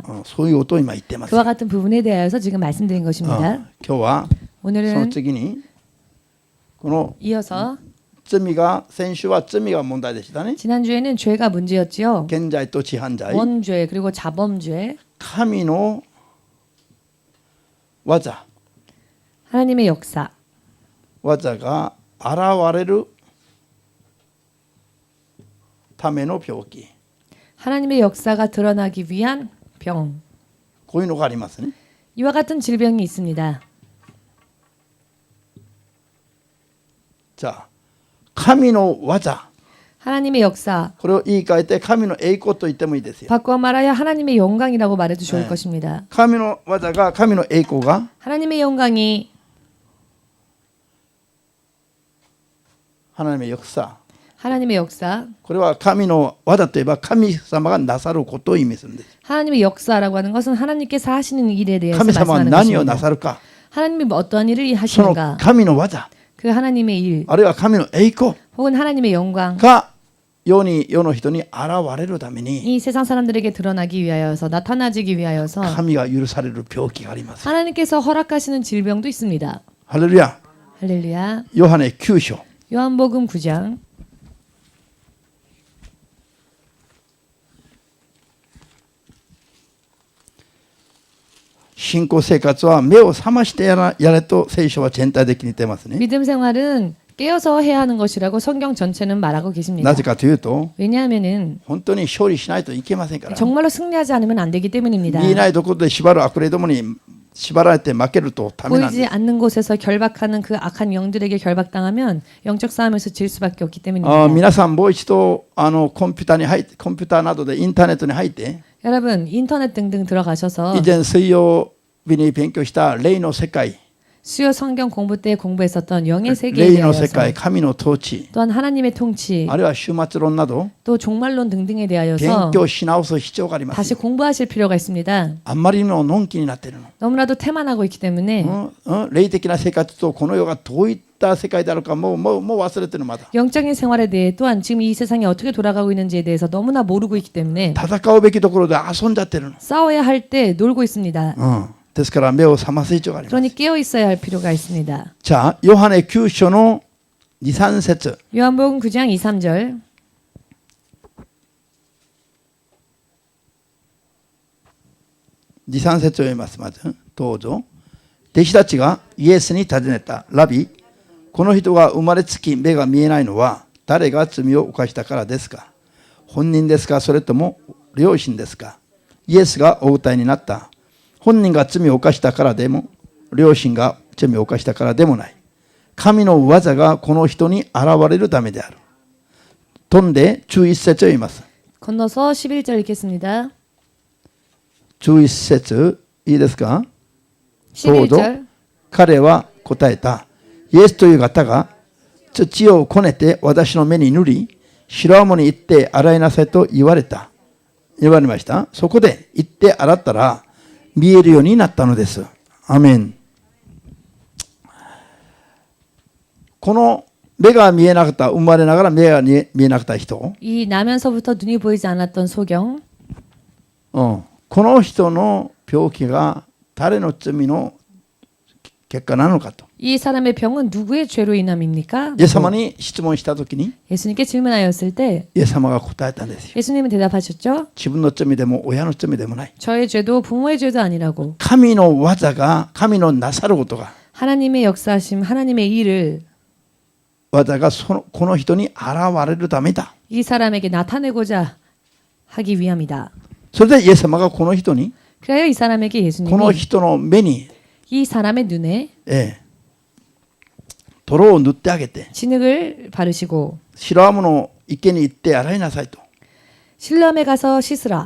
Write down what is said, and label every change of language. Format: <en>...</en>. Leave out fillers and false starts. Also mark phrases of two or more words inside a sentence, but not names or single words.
<ja>そういうことを今言ってます。</ja> <ko>그와 같은 부분에 대하여서 지금 말씀드린 것입니다.</ko> <ja>今日はその</ja> <ko>오늘은</ko> <ja>次にこの</ja> <ko>이어서</ko> <ja>罪が先週は罪が問題でしたね。</ja> <ko>지난주에는 죄가 문제였지요.</ko> <ja>現在と知犯罪。</ja> <ko>원죄 그리고 자범죄,</ko> <ja>神の技</ja> <ko>하나님의 역사,</ko> <ja>技が現れるための病気</ja> <ko>하나님의 역사가 드러나기 위한 병.</ko> <ja>こういうのがありますね。</ja> <ko>이와 같은 질병이 있습니다.</ko> <ja>じゃあ神の技</ja> <ko>하나님의 역사,</ko> <ja>これを言い換えて神の栄光と言ってもいいですよ。</ja> <ko>바꿔 말하여 하나님의 영광이라고 말해도 좋을 네. 것입니다.</ko> <ja>神の技が神の栄光が</ja> <ko>하나님의 영광이 花の 역사 하나님의 역사,</ko> <ja>これは神の技といえば神様がなさることを意味するんです。</ja> <ko>하나님의 역사라고 하는 것은 하나님께서 하시는 일에 대해서</ko> <ja>神様は</ja> <ko>말씀하는</ko> <ja>何をな</ja> <ko>것입니다.</ko> <ja>さるか、</ja> <ko>하나님이 뭐 어떠한 일을</ko> <ja>その</ja> <ko>하시는가,</ko> <ja>神の技</ja> <ko>그 하나님의 일,</ko> <ja>あるいは神の栄光</ja> <ko>혹은 하나님의 영광,</ko> <ja>が世の人に現れるために</ja> <ko>이 세상 사람들에게 드러나기 위하여서 나타나지기 위하여서</ko> <ja>神が許される病気があります。</ja> <ko>하나님께서 허락하시는 질병도 있습니다. 할렐루야. 할렐루야. 요한의 9章 요한복음 9장</ko> <ja>信仰生活は目を覚ましてやれと聖書は全体的に言ってますね。</ja> <ko>믿음 생활은 깨어서 해야 하는 것이라고 성경 전체는 말하고 계십니다.</ko> <ja>なぜかというと</ja> <ko>왜냐하면은</ko> <ja>本当に勝利しないといけませんから。</ja> <ko>정말로 승리하지 않으면 안 되기 때문입니다.</ko> <ja>見えないところで縛る悪霊どもに縛られて負けるとダメなん</ja> <ko>보이지</ko> <ja>です。</ja> <ko>않는 곳에서 결박하는 그 악한 영들에게 결박당하면 영적 싸움에서 질 수밖에 없기 あ 때문입니다.</ko> <ja>皆さんもう一度コンピューターなどでインターネットに入って</ja> <ko>여러분 인터넷 등등 들어가셔서</ko> <ja>以前水曜日に勉強した霊の世界</ja> <ko>수요 성경 공부 때 공부했었던 영의 세계에</ko> <ja>霊の世</ja> <ko>대하여서</ko> <ja>界神の統治</ja> <ko>또한 하나님의 통치</ko> <ja>あるいは終末論など</ja> <ko>또 종말론 등등에</ko> <ja>勉</ja> <ko>대하여서</ko> <ja>強し直す必要があります</ja> <ko>다시</ko> <ja>よ。</ja> <ko>공부하실 필요가 있습니다.</ko> <ja>あんまりにものんきになっているの。</ja> <ko>너무나도 태만하고 있기 때문에</ko> <ja>霊的な生活とこの世がどういった世界であるかもう忘れてるまだ。</ja> <ko>영적인 생활에 대해 또한 지금 이 세상이 어떻게 돌아가고 있는지에 대해서 너무나 모르고 있기 때문에</ko> <ja>戦うべきところで遊んじゃってるの。</ja> <ko>싸워야 할 때 놀고 있습니다.</ko> <ja>ですから目を覚ます必要があります。</ja> <ko>그러니 깨어 있어야 할 필요가 있습니다.</ko> <ja>じゃあヨハネ9章の2、3節</ja> <ko>요한복음 9장 2, 3절</ko> <ja>2、3節を読みます。まずどうぞ。弟子たちがイエスに尋ねた。ラビ、この人が生まれつき目が見えないのは誰が罪を犯したからですか？本人ですか、それとも両親ですか？イエスがお答えになった。本人が罪を犯したからでも両親が罪を犯したからでもない。神の技がこの人に現れるためである。飛んで11節を読みます。</ja> <ko>건너서 11절 읽겠습니다.</ko> <ja>11 節いいですか？どうぞ。</ja> <ko>11절</ko> <ja>彼は答えた。イエスという方が土をこねて私の目に塗り、白浜に行って洗いなさいと言われました。そこで行って洗ったら見えるようになったのです。アメン。この目が見えなかった、生まれながら目が見えなかった人、</ja> <ko>이 나면서부터 눈이 보이지 않았던 소경</ko> <ja>この人の病気が誰の罪の結果なのかと。</ja> <ko>이 사람의 병은 누구의 죄로 인함입니까?</ko> <ja>イエス様に質問したときに</ja> <ko>예수님께 질문하였을 때</ko> <ja>イエス様が答えたんですよ。</ja> <ko>예수님은 대답하셨죠.</ko> <ja>自分の罪でも親の罪でもない。</ja> <ko>저의 죄도 부모의 죄도 아니라고</ko> <ja>神の技が、神のなさることが、</ja> <ko>하나님의 역사하심 하나님의 일을</ko> <ja>技がこの人に現れるためだ。</ja> <ko>이 사람에게 나타내고자 하기 위함이다.</ko> <ja>それでイエス様がこの人に、</ja> <ko>그래요 이 사람에게</ko> <ja>この</ja> <ko>예수님이</ko> <ja>人の目に、</ja> <ko>이 사람의 눈에</ko> <ja>泥を塗ってあげて、</ja> <ko>진흙을 바르시고</ko> <ja>白浜の池に行って洗いなさいと</ja> <ko>실로암에 가서 씻으라</ko>